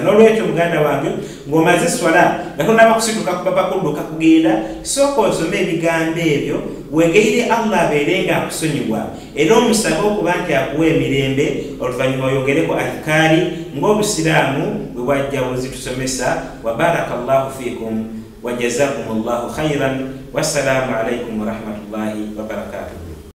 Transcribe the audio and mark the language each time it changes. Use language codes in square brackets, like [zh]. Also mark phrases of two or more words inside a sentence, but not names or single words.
[lg] N'olwekyo muganda wange, ng'omaze swala nga tonaba kusituka kupapa kudduka kugenda, sooka osome ebigambo ebyo weegayire Allah abeere nga akusonyiwa, era omusabe okuba nti akuwa emirembe, oluvannyuma oyogereko adhikaari ng'obusiraamu bwe bwajjawo zitusomesa. [ar] وبارك الله فيكم وجزاكم الله خيرا. والسلام عليكم ورحمة الله وبركاته.